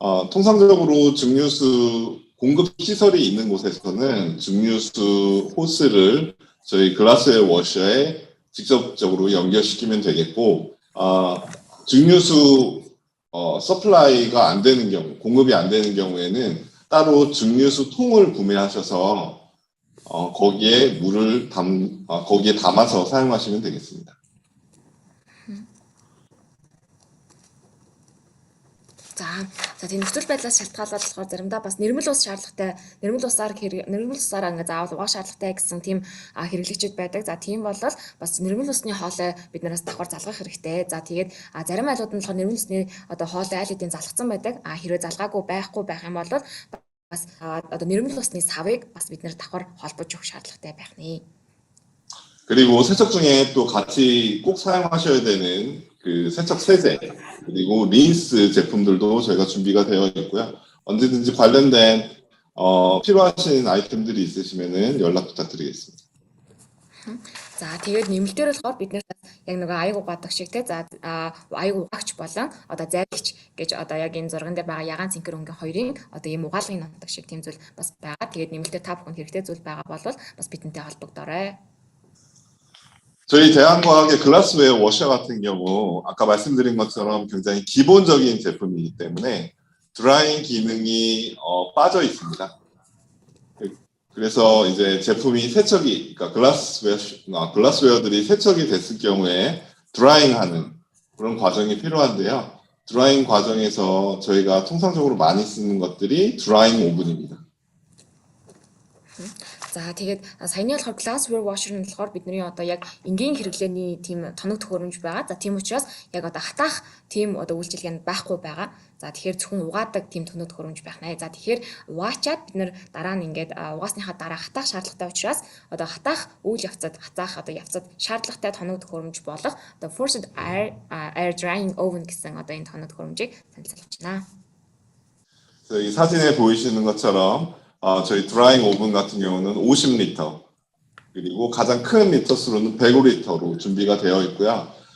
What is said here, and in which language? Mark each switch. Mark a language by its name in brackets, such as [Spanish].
[Korean] 통상적으로 증류수 공급 시설이 있는 곳에서는 증류수 호스를 저희 글라스웨어 워셔에 직접적으로 연결시키면 되겠고, 증류수 서플라이가 안 되는 경우, 공급이 안 되는 경우에는 따로 증류수 통을 구매하셔서 거기에 물을 거기에 담아서 사용하시면 되겠습니다. [Mongolian] За тийм нөхцөл байдлаас шалтгаалаад болохоор заримдаа бас нэрмэл ус шаардлагатай, нэрмэл усаар ингээ заавал угаах шаардлагатай гэсэн тийм хэрэглэгчид байдаг. За тийм бол бас нэрмэл усны хоолой биднээс давхар залгах хэрэгтэй. За тэгээд зарим айлууд нь болохоор нэрмэл усны одоо хоолой аль хэдийн залгсан байдаг. Хэрвээ залгаагүй байх юм бол бас одоо нэрмэл усны савыг бас бид нэр давхар холбож өгөх шаардлагатай байх нэ. [Korean] 그리고 세척 중에 또 같이 꼭 사용하셔야 되는 그 세척 세제 그리고 린스 제품들도 저희가 준비가 되어 있고요. 언제든지 관련된 필요하신 아이템들이 있으시면은 연락 부탁드리겠습니다. [Mongolian] За тэгээд нэмэлтээр болохоор бид нэр яг нөгөө аяг угаадаг шиг те за аяг угаагч болон одоо зайлгч гэж одоо яг энэ зурган дээр байгаа ягаан цэнхэр өнгийн хоёрын одоо ийм угаалгын нутаг шиг тийм зүйл бас байгаа. Тэгээд нэмэлтээр та бүхэнд хэрэгтэй зүйл байгаа бол бас бидэнтэй холбогдорой. [Korean] 저희 대한과학의 글라스웨어 워셔 같은 경우 아까 말씀드린 것처럼 굉장히 기본적인 제품이기 때문에 드라잉 기능이 빠져 있습니다. 그래서 이제 제품이 세척이 그러니까 글라스웨어들이 세척이 됐을 경우에 드라잉하는 그런 과정이 필요한데요. 드라잉 과정에서 저희가 통상적으로 많이 쓰는 것들이 드라잉 오븐입니다. [Mongolian] За тэгээд саяны болохоор glassware washer нь болохоор бидний одоо яг энгийн хэрэглээний тийм тоног төхөөрөмж байгаа. За тийм учраас яг одоо хатаах тийм одоо үйлчилгээ нь байхгүй байгаа. За тэгэхээр зөвхөн угаадаг тийм тоног төхөөрөмж байх нэ. За тэгэхээр угаачаад бид нэр дараа нь ингээд угаасныхаа дараа хатаах шаардлагатай учраас одоо хатаах үйл явцад явцад шаардлагатай тоног төхөөрөмж болох одоо forced air drying oven гэсэн одоо энэ тоног төхөөрөмжийг танилцуулж байна. [Korean] 이 사진에 보이시는 것처럼 저희 드라잉 오븐 같은 경우는 50리터 그리고 가장 큰 리터 수로는 105리터로 준비가 되어 있고요.